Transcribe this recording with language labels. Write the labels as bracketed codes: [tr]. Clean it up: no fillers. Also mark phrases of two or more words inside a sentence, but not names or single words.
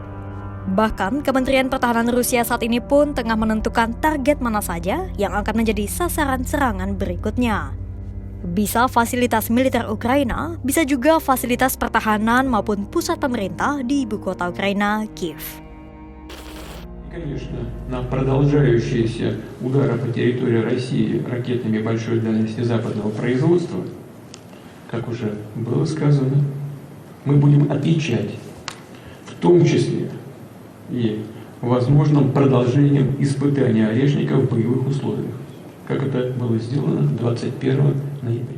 [id] Bahkan, Kementerian Pertahanan Rusia saat ini pun tengah menentukan target mana saja yang akan menjadi sasaran serangan berikutnya. Bisa fasilitas militer Ukraina, bisa juga fasilitas pertahanan maupun pusat pemerintah di ibu kota Ukraina, Kyiv. [ru] Конечно, на продолжающиеся удары по территории России ракетами большой дальности западного производства, как уже было сказано, мы будем отвечать, в том числе и возможным продолжением испытания Орешника в боевых условиях, как это было сделано 21 ноября.